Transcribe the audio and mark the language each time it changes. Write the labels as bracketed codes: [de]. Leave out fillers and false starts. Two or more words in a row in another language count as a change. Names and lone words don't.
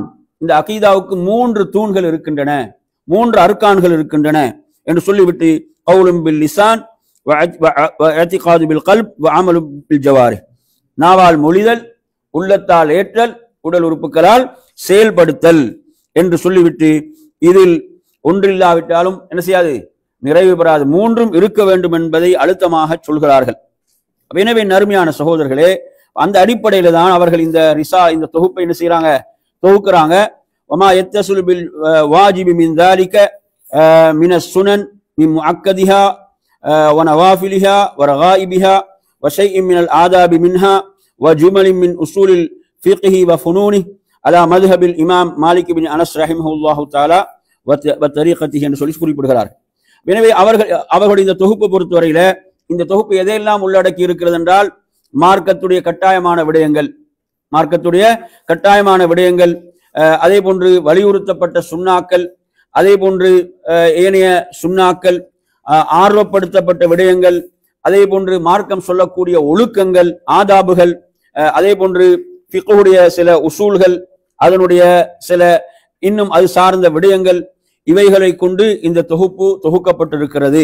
[ta] இந்த அகீதாவுக்கு 3 தூண்கள் இருக்கின்றன, 3 அர்கான்கள் இருக்கின்றன என்று சொல்லிவிட்டு [ar] قول باللسان واعتقاد بالقلب وعمل بالجوارح, [ta] நாவால் மொழிதல், உள்ளத்தால் ஏற்றல், உடல் உறுப்புகளால் செயல்படுத்தல் என்று சொல்லிவிட்டு இதில் ஒன்றில்லாவிட்டாலும் என்ன செய்யாது, நிறைவு பெறாது, 3ம் இருக்க வேண்டும் என்பதை அழுத்தமாக சொல்கிறார்கள். எனவே நறுமையான சகோதரர்களே, அந்த அடிப்படையில தான் அவர்கள் இந்த தொகுப்பை என்ன செய்யறாங்க, தொகுக்கிறாங்க. [ar] وما يتصل بالواجب من ذلك من السنن من مؤكدها ونوافلها ورغائبها وشيء من الآداب منها وجمل من أصول الفقه وفنونه على مذهب الإمام مالك بن أنس رحمه الله تعالى وطريقته [ta] என்று சொல்லி குறிப்பிடுகிறார். எனவே அவர்களுடைய இந்த தொகுப்பு பொறுத்தவரையில இந்த தொகுப்பு எதையெல்லாம் உள்ளடக்கி இருக்கிறது என்றால் மார்க்கத்துடைய கட்டாயமான விடயங்கள், அதே போன்று வலியுறுத்தப்பட்ட சுன்னாக்கள், அதே போன்று ஏனைய சுன்னாக்கள், ஆர்வப்படுத்தப்பட்ட விடயங்கள், அதே போன்று மார்க்கம் சொல்லக்கூடிய ஒழுக்கங்கள், ஆதாபுகள், அதே போன்று ஃபிக்ஹுடைய சில உசூல்கள், அதனுடைய சில இன்னும் அது சார்ந்த விடயங்கள், இவைகளை கொண்டு இந்த தொகுப்பு தொகுக்கப்பட்டிருக்கிறது.